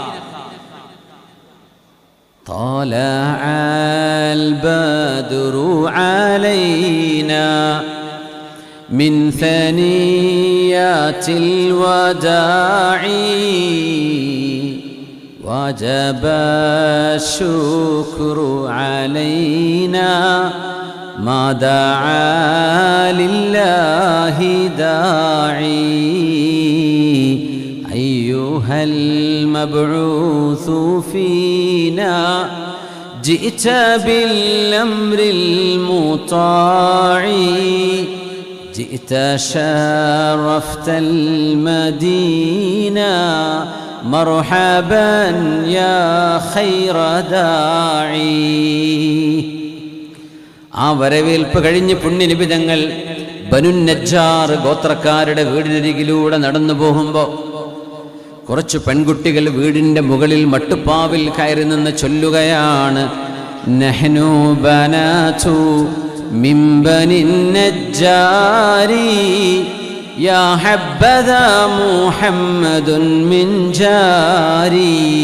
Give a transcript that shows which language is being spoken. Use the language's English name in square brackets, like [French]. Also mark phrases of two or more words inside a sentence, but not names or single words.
[Arabic] طلع البدر علينا من ثنيات الوداع وجب الشكر علينا ما دعا لله داعي أيها المبعوث فينا جئت بالأمر المطاع جئت شرفت المدينة مرحبا يا خير داعي. [Malayalam] ആ വരവേൽപ്പ് കഴിഞ്ഞ് പുണ്യനബി തങ്ങൾ ബനു നജ്ജാർ ഗോത്രക്കാരുടെ വീടിനരികിലൂടെ നടന്നു പോകുമ്പോൾ കുറച്ച് പെൺകുട്ടികൾ വീടിൻ്റെ മുകളിൽ മട്ടുപ്പാവിൽ കയറി നിന്ന് ചൊല്ലുകയാണ്, [Arabic] نحن بنات من بني النجار يا حبذا محمد من جار.